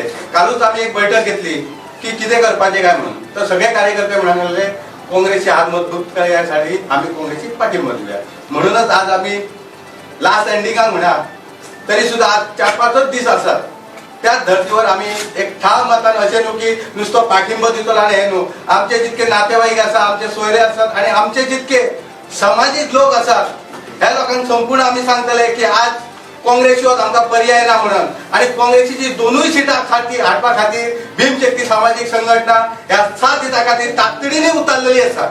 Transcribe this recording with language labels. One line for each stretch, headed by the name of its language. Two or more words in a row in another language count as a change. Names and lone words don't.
Konkani: कालूच आम्ही एक बैठक घेतली की कितें करपाचें काय म्हणून, तर सगळे कार्यकर्ते म्हणाले काँग्रेसचे हात मजबूत करण्यासाठी आम्ही काँग्रेसची पाठिंबा दिल्या। म्हणूनच आज आम्ही लास्ट एंडिंगाक म्हणा तरी सुद्धा आज 4-5 दीस असतात, त्या धर्तीवर आम्ही एक ठाम मतान अशें न्हू की नुसतो पाठिंबा दितलो आणि हे न्हू, आमचे जितके नातेवाईक आसा, आमचे सोयरे असतात आणि आमचे जितके सामाजिक लोक असतात, ह्या लोकांक संपूर्ण आम्ही सांगतले की आज काँग्रेसीवर आमकां पर्याय ना म्हणून, आणि काँग्रेसीची दोनूय सिटां हाडपा खातीर भीमशक्ती सामाजिक संघटना ह्या 7 दिसां खातीर तातडीने उतारलेली आसा।